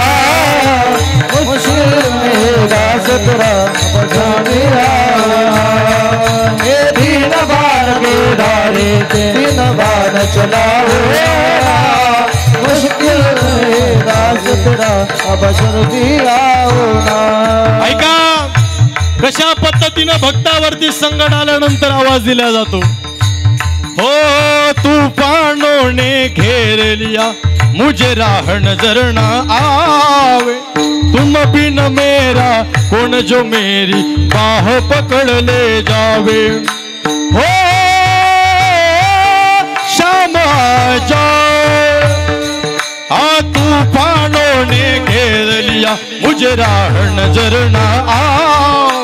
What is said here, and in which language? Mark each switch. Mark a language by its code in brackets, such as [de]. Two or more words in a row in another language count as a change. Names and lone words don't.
[hi] मुश्किल में दास तेरा अब जल्दी आवो ना। ये तीनों बाण के धारे तीनों बाण चलावो ना। मुश्किल में दास तेरा अब जल्दी आवो ना। [mr] ऐका कशा पद्धतीनं भक्तावरती संकट आल्यानंतर आवाज दिला जातो। [hi] हो तूफानों ने घेर लिया मुझे राह नजर न आवे। तुम बिन मेरा कौन जो मेरी बाह पकड़ ले जावे। हो शाम आ जाए तूफानों ने घेर लिया मुझे राह नजर न आओ।